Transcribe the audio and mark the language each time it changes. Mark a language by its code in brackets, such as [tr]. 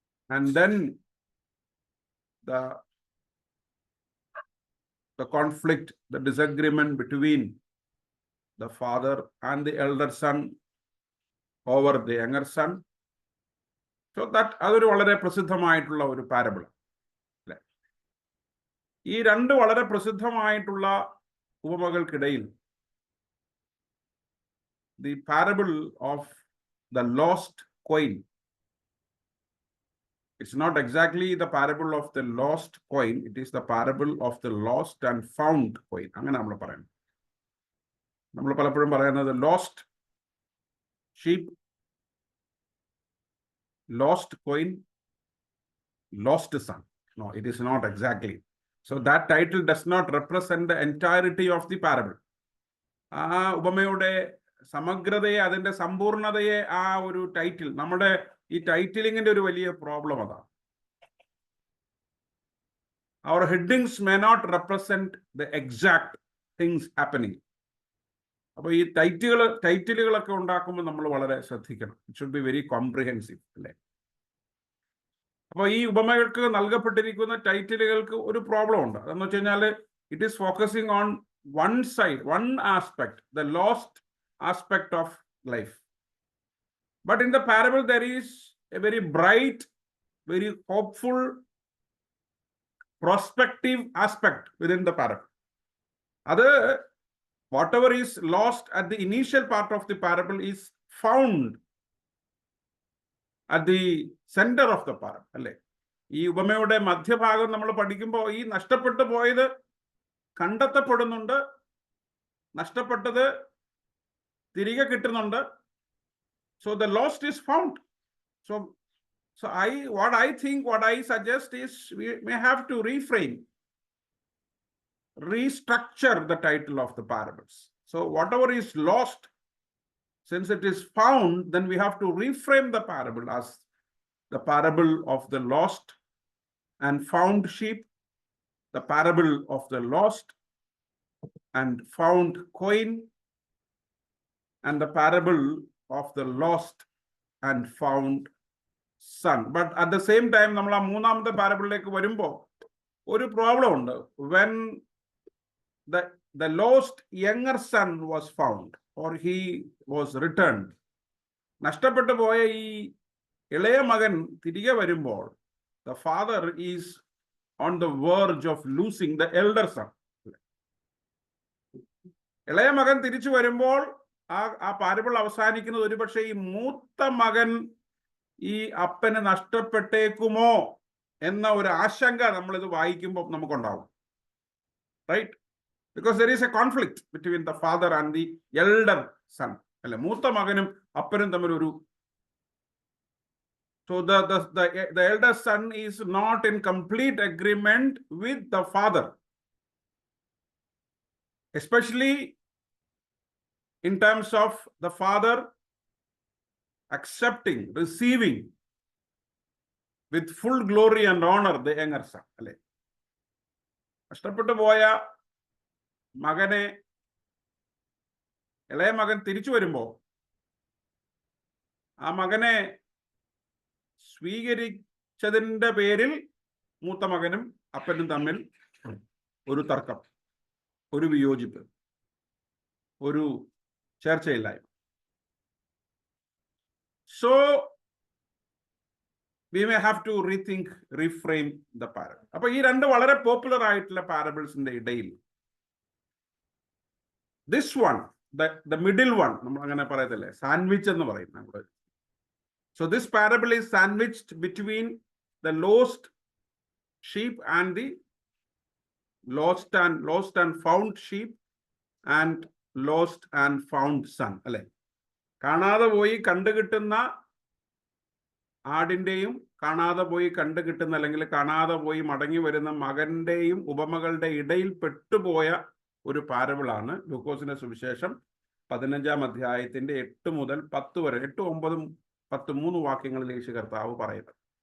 [en] and then the conflict, the disagreement between the father and the elder son over the younger son. So that [ml] അതൊരു വളരെ പ്രസിദ്ധമായിട്ടുള്ള ഒരു parable അല്ലേ. ഈ 2 വളരെ പ്രസിദ്ധമായിട്ടുള്ള ഉപമകൾക്കിടയിൽ [en] the parable of the lost coin, it's not exactly the parable of the lost coin, it is the parable of the lost and found coin. [ml] അങ്ങനെ നമ്മൾ പറയുന്നത്. നമ്മൾ പലപ്പോഴും പറയുന്നത് [en] lost sheep, lost coin, lost son. No, it is not exactly. So that title does not represent the entirety of the parable. [ml] ആ ഉപമയുടെ സമഗ്രതയെ, അതിന്റെ സമ്പൂർണതയെ ആ ഒരു ടൈറ്റിൽ, നമ്മുടെ ഈ ടൈറ്റിലിങ്ങിന്റെ ഒരു വലിയ പ്രോബ്ലം അതാണ്. [en] Our headings may not represent the exact things happening. [ml] അപ്പോൾ ഈ ടൈറ്റിലുകളൊക്കെ ഉണ്ടാക്കുമ്പോൾ നമ്മൾ വളരെ ശ്രദ്ധിക്കണം. [en] it should be very comprehensive [ml] അല്ലേ. അപ്പോൾ ഈ ഉപമകൾക്ക് നൽകപ്പെട്ടിരിക്കുന്ന ടൈറ്റിലുകൾക്ക് ഒരു പ്രോബ്ലം ഉണ്ട്. അതെന്ന് വെച്ച് കഴിഞ്ഞാൽ [en] It is focusing on one side, one aspect, the lost aspect of life. But in the parable, there is a very bright, very hopeful, prospective aspect within the parable. Whatever is lost at the initial part of the parable is found at the center of the parable. [ml] അല്ലേ, ഈ ഉപമയുടെ മധ്യഭാഗം നമ്മൾ പഠിക്കുമ്പോൾ ഈ നഷ്ടപ്പെട്ടു പോയത് കണ്ടെത്തപ്പെടുന്നുണ്ട്, നഷ്ടപ്പെട്ടത് തിരികെ കിട്ടുന്നുണ്ട്. [en] So the lost is found. So So what I suggest is we may have to reframe, restructure the title of the parables. So whatever is lost, since it is found, then we have to reframe the parable as the parable of the lost and found sheep, the parable of the lost and found coin, and the parable of the lost and found son. But at the same time, [ml] നമ്മൾ ആ മൂന്നാമത്തെ പാരബിളിലേക്ക് വരുമ്പോൾ ഒരു problem ഉണ്ട്. [en] When the lost younger son was found or he was returned, [ml] നഷ്ടപ്പെട്ടു പോയ ഈ ഇളയ മകൻ തിരികെ വരുമ്പോൾ [en] the father is on the verge of losing the elder son. [ml] ഇളയ മകൻ തിരിച്ചു വരുമ്പോൾ ആ പാരബിൾ അവസാനിക്കുന്നത് ഒരുപക്ഷെ ഈ മൂത്ത മകൻ ഈ അപ്പന് നഷ്ടപ്പെട്ടേക്കുമോ എന്ന ഒരു ആശങ്ക നമ്മളിത് വായിക്കുമ്പോൾ നമുക്കുണ്ടാവും. [en] Right? Because there is a conflict between the father and the elder son. [ml] അല്ലെ, മൂത്ത മകനും അപ്പനും തമ്മിൽ ഒരു [en] So the elder son is not in complete agreement with the father, especially in terms of the father accepting, receiving with full glory and honor the younger son. [ml] അല്ലെ, നഷ്ടപ്പെട്ടു പോയ മകനെ ഇളയ മകൻ തിരിച്ചു വരുമ്പോൾ ആ മകനെ സ്വീകരിച്ചതിൻ്റെ പേരിൽ മൂത്ത മകനും അപ്പനും തമ്മിൽ ഒരു തർക്കം, ഒരു വിയോജിപ്പ്, ഒരു ചർച്ചയില്ലായ്മ. [en] So we may have to rethink, reframe the parable. [ml] അപ്പൊ ഈ രണ്ട് വളരെ പോപ്പുലർ ആയിട്ടുള്ള പാരബിൾസിന്റെ ഇടയിൽ [en] this one, the middle one, [ml] നമ്മൾ അങ്ങനെ പറയത്തില്ലേ, സാൻഡ്വിച്ച് എന്ന് പറയും നമ്മൾ. [en] So this parable is sandwiched between the lost sheep and the lost and found sheep and lost and found son. [ml] അല്ലെ, കാണാതെ പോയി കണ്ടുകിട്ടുന്ന ആടിന്റെയും കാണാതെ പോയി കണ്ടുകിട്ടുന്ന അല്ലെങ്കിൽ കാണാതെ പോയി മടങ്ങി വരുന്ന മകന്റെയും ഉപമകളുടെ ഇടയിൽ പെട്ടുപോയ ഒരു പാരബിളാണ് ലൂക്കോസിന്റെ സുവിശേഷം 15-ാം അധ്യായത്തിന്റെ 8 മുതൽ 10 വരെ, 8, 9, 10, 3 വാക്യങ്ങളിൽ യേശു കർത്താവ് പറയുന്നത്.